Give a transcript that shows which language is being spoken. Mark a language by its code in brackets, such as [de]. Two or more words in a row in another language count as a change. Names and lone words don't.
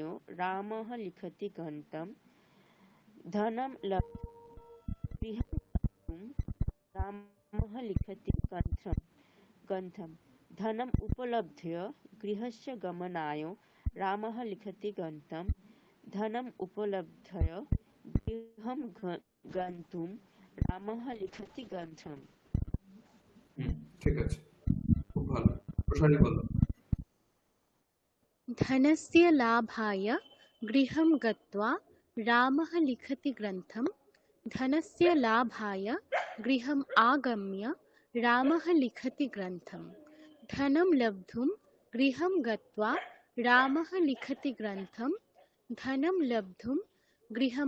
[sa] रामः लिखति ग्रन्थं धनं लब्ध्वा गृहं गन्तुं रामः लिखति ग्रन्थं धनम् उपलभ्य गृहस्य गमनाय रामः लिखति ग्रन्थं धनम् उपलभ्य गृहं गन्तुं রামः লিখতি গ্রন্থম। [bn] হুম, ঠিক আছে, খুব ভালো। প্রসারী বলো। [sa] धनस्य लाभाय गृहं गत्वा रामः लिखति ग्रन्थं धनस्य लाभाय गृहम् आगम्य रामः लिखति ग्रन्थं धनं लब्धुं गृहं गत्वा रामः लिखति ग्रन्थं धनं लब्धुं गृहम्